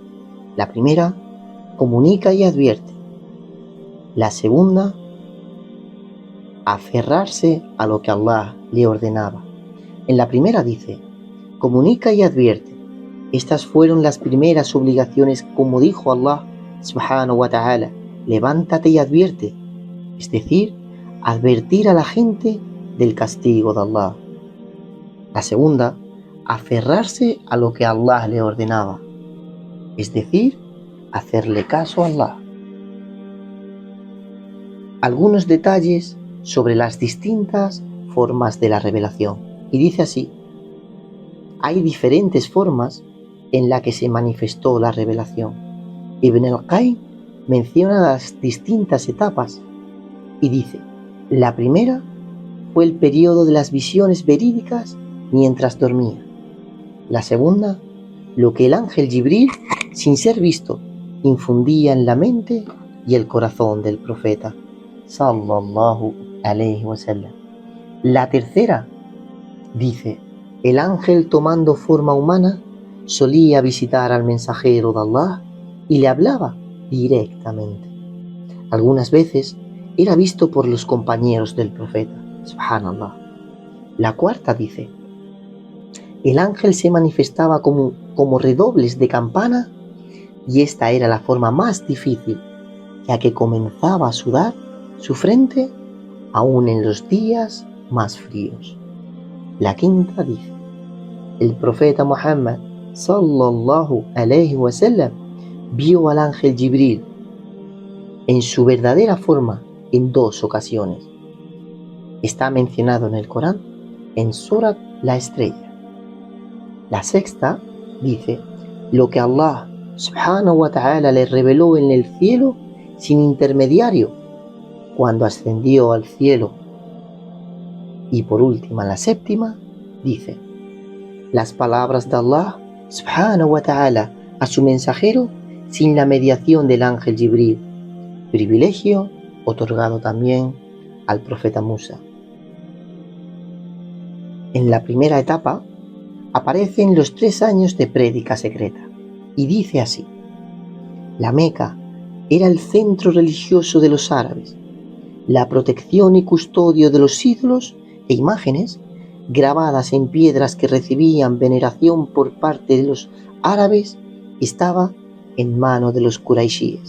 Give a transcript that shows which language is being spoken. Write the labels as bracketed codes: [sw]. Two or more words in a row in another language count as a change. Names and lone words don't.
[es] La primera, comunica y advierte. La segunda, aferrarse a lo que Allah le ordenaba. En la primera dice: comunica y advierte. Estas fueron las primeras obligaciones, como dijo Allah [ar] سبحانه وتعالى: [es] levántate y advierte, es decir, advertir a la gente del castigo de Allah. La segunda, aferrarse a lo que Allah le ordenaba, es decir, hacerle caso a Allah. Algunos detalles sobre las distintas formas de la revelación. Y dice así: hay diferentes formas en las que se manifestó la revelación. Ibn al-Qayyim menciona las distintas etapas y dice: la primera fue el periodo de las visiones verídicas mientras dormía. La segunda, lo que el ángel Jibril, sin ser visto, infundía en la mente y el corazón del profeta [ar] صلى الله عليه وسلم. [es] La tercera, dice, el ángel tomando forma humana solía visitar al mensajero de Allah y le hablaba directamente. Algunas veces era visto por los compañeros del profeta, subhanallah. La cuarta dice: el ángel se manifestaba como redobles de campana, y esta era la forma más difícil, ya que comenzaba a sudar su frente aún en los días más fríos. La quinta dice: el profeta Muhammad [ar] صلى الله عليه وسلم [es] vio al ángel Jibril en su verdadera forma en dos ocasiones. Está mencionado en el Corán en Surat La Estrella. La sexta dice: lo que Allah [ar] سبحانه وتعالى [es] le reveló en el cielo sin intermediario cuando ascendió al cielo. Y por última, la séptima dice: las palabras de Allah [ar] سبحانه وتعالى [es] a su mensajero sin la mediación del ángel Jibril, privilegio otorgado también al profeta Musa. En la primera etapa aparecen los 3 años de prédica secreta, y dice así: la Meca era el centro religioso de los árabes, la protección y custodio de los ídolos e imágenes grabadas en piedras que recibían veneración por parte de los árabes estaba en manos de los quraishíes.